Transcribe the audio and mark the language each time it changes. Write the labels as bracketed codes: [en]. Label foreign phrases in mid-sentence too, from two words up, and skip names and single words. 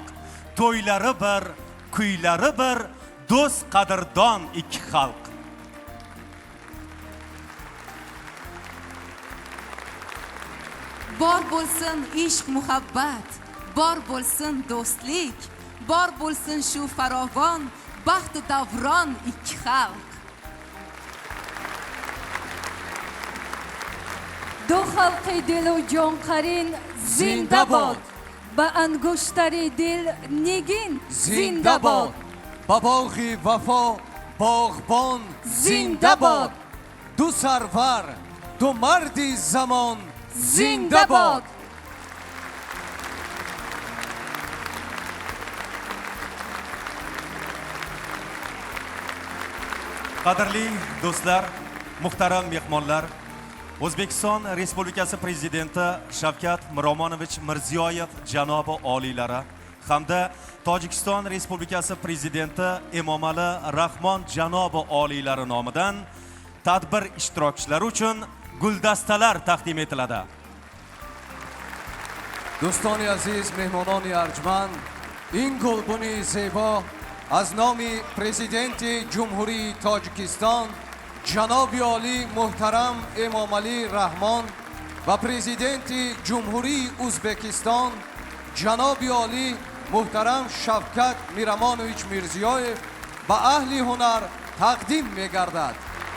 [uz] To'ylari bir, kuylari bir, do'st qadrdon ikki xalq. bor bo'lsin ishq muhabbat bor bo'lsin do'stlik bor bo'lsin shu farovon baxtu davron ikki xalq [tg] دو خلق دل و جان قرین زنده باد به انگشتری دل نگین زنده باد با باغ وفا باغبان زنده باد دو سرور دو مرد زمان زنده باد [uz] Qadrli do'stlar, muhtaram mehmonlar, O'zbekiston Respublikasi Prezidenti Shavkat Miromonovich Mirziyoyev janobi oliylari hamda Tojikiston Respublikasi Prezidenti Emomali Rahmon janobi oliylari nomidan tadbir ishtirokchilari uchun guldastalar taqdim etiladi. [tg] دوستان عزیز مهمانان ارجمند این گلبن زیبا از نام پرزیدنت جمهوری تاجیکستان جناب عالی محترم امامعلی رحمان و پرزیدنت جمهوری ازبکستان جناب عالی محترم شفکت میرمانویچ میرزیایف و اهل هنر تقدیم می‌گردد.